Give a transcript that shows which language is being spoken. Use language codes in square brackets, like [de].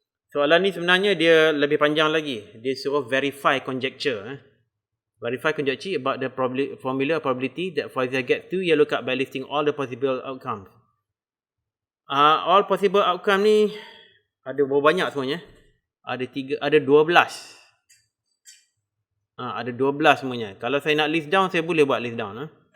[ms] Soalan ni sebenarnya dia lebih panjang lagi. Dia suruh verify conjecture. [en] Verify conjecture about the formula probability that Faizal get 2 yellow card by listing all the possible outcomes. All possible outcome [ms] ni ada berapa banyak semuanya? Ada 12. Ada 12 semuanya. Kalau saya nak list down, saya boleh buat list down.